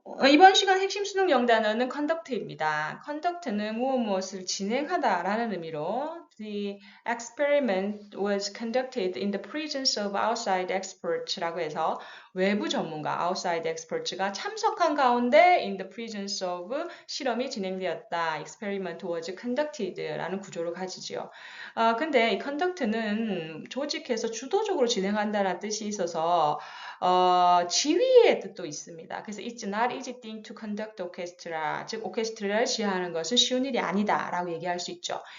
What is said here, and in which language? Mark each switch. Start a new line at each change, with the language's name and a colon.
Korean: 이번 시간 핵심 수능 영단어는 conduct입니다.
English: conduct는
Korean: 무엇을 진행하다라는 의미로
English: The experiment was conducted in the presence of outside experts라고 해서 외부 전문가 outside experts가 참석한 가운데 in the presence of
Korean: 실험이 진행되었다.
English: experiment was conducted
Korean: 라는 구조를 가지지요. 근데 이 conduct는 조직에서 주도적으로 진행한다는 뜻이 있어서 지휘의 뜻도 있습니다. 그래서
English: it's not easy thing to conduct orchestra,
Korean: 즉 오케스트라를 지휘하는 것은 쉬운 일이 아니다라고 얘기할 수 있죠.